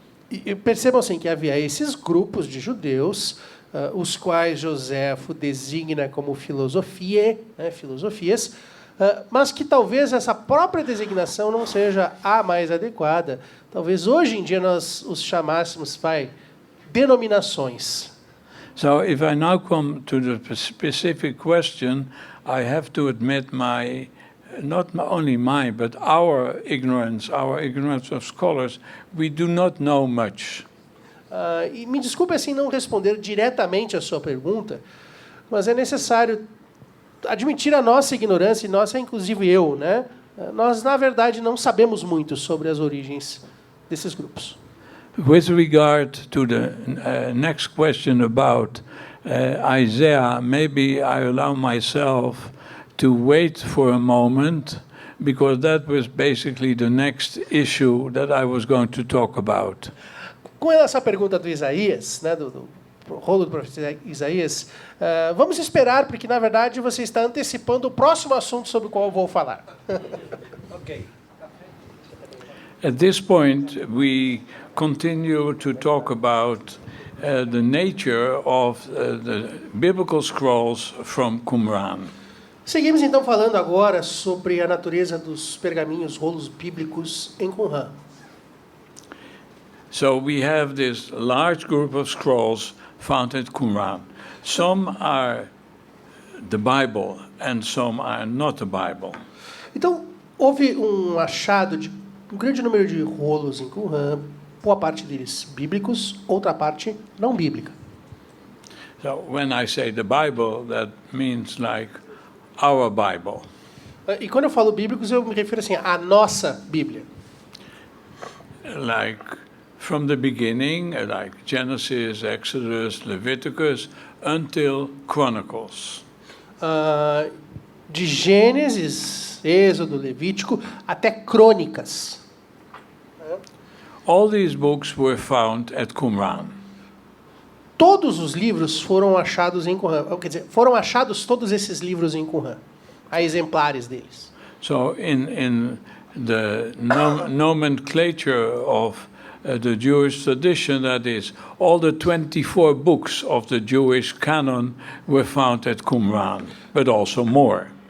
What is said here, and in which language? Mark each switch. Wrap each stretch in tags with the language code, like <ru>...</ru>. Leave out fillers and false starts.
<pt>E percebam assim que havia esses grupos de judeus, os quais Joséfo designa como filosofia, né, filosofias, mas que talvez essa própria designação não seja a mais adequada. Talvez hoje em dia nós os chamássemos denominações.</pt> <en>So if I now come to the specific question, I have to admit not only mine, but our ignorance of scholars. We do not know much.</en> <pt>E me desculpe assim não responder diretamente a sua pergunta, mas é necessário admitir a nossa ignorância, e nossa, inclusive eu, né? Nós, na verdade, não sabemos muito sobre as origens desses grupos.</pt> <en>With regard to the next question about Isaiah, maybe I allow myself to wait for a moment, because that was basically the next issue that I was going to talk about.</en> <pt>Com essa pergunta do Isaías, né, do rolo do profeta Isaías, vamos esperar, porque, na verdade, você está antecipando o próximo assunto sobre o qual eu vou falar.</pt> <en>Ok. At this point, we continue to talk about the nature of the biblical scrolls from Qumran.</en> <pt>Seguimos, então, falando agora sobre a natureza dos pergaminhos, rolos bíblicos em Qumran.</pt> <en>So we have this large group of scrolls found at Qumran. Some are the Bible and some are not the Bible.</en> <pt>Então, houve um achado de um grande número de rolos em Qumran, boa parte deles bíblicos, outra parte não bíblica.</pt> <en>So when I say the Bible, that means like our Bible.</en> <pt>E quando eu falo bíblicos, eu me refiro assim, à nossa Bíblia.</pt> <en>Like from the beginning, like Genesis, Exodus, Leviticus, until Chronicles.</en> <pt>De Gênesis, Êxodo, Levítico, até Crônicas.</pt> <en>All these books were found at Qumran.</en> <pt>Todos os livros foram achados em Qumran. Quer dizer, foram achados todos esses livros em Qumran. Há exemplares deles.</pt> <en>So in the nomenclature of the Jewish tradition, that is, all the 24 books of the Jewish canon were found at Qumran, but also more.</en>